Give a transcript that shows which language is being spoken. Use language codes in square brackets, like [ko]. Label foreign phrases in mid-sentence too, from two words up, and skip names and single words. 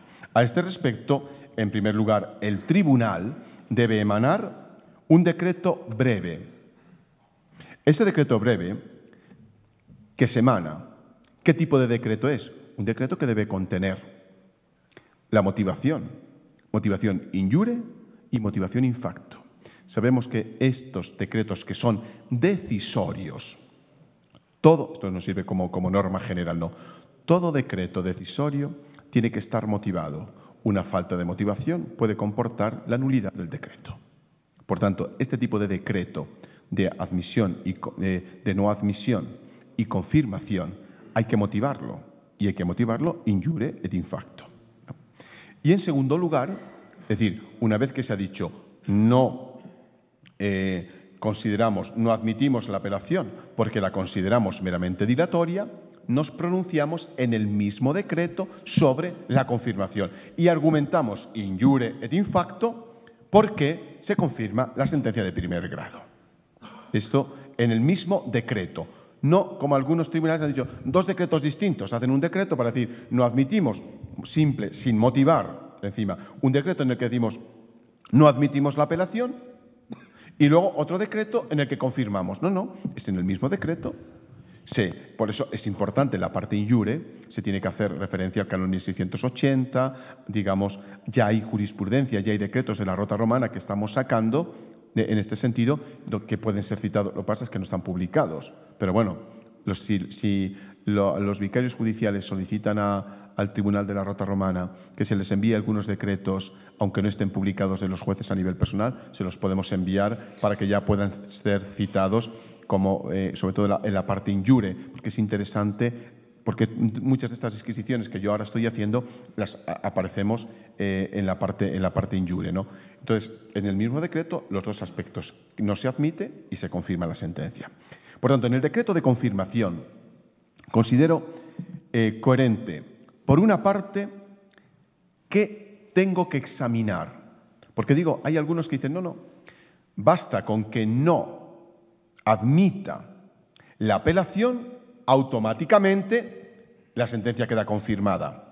[es] A este respecto, en primer lugar, el tribunal debe emanar un decreto breve. Ese decreto breve que se emana, ¿qué tipo de decreto es? Un decreto que debe contener la motivación [la] in iure [es] y motivación [la] in facto. [es] Sabemos que estos decretos que son decisorios, esto no sirve como norma general, no, todo decreto decisorio tiene que estar motivado. Una falta de motivación puede comportar la nulidad del decreto. Por tanto, este tipo de decreto de admisión y de no admisión y confirmación hay que motivarlo, y hay que motivarlo [la] in iure et in facto. [es] Y en segundo lugar, es decir, una vez que se ha dicho no no admitimos la apelación porque la consideramos meramente dilatoria, nos pronunciamos en el mismo decreto sobre la confirmación y argumentamos [la] in iure et in facto [es] porque se confirma la sentencia de primer grado. Esto en el mismo decreto. No, como algunos tribunales han dicho, dos decretos distintos. Hacen un decreto para decir, no admitimos, simple, sin motivar, encima, un decreto en el que decimos, no admitimos la apelación, y luego otro decreto en el que confirmamos. No, es en el mismo decreto. Por eso es importante la parte [la] in iure, [es] se tiene que hacer referencia al canon 1680, digamos, ya hay jurisprudencia, ya hay decretos de la Rota Romana que estamos sacando, en este sentido, que pueden ser citados. Lo que pasa es que no están publicados. Pero bueno, si los vicarios judiciales solicitan al Tribunal de la Rota Romana que se les envíe algunos decretos, aunque no estén publicados de los jueces a nivel personal, se los podemos enviar para que ya puedan ser citados, como, sobre todo en la parte [la] in iure, [es] porque es interesante. Porque muchas de estas disquisiciones que yo ahora estoy haciendo las aparecemos en la parte [la] in iure, [es] ¿no? Entonces, en el mismo decreto, los dos aspectos. No se admite y se confirma la sentencia. Por tanto, en el decreto de confirmación, considero coherente. Por una parte, ¿qué tengo que examinar? Porque digo, hay algunos que dicen, no, basta con que no admita la apelación, automáticamente la sentencia queda confirmada.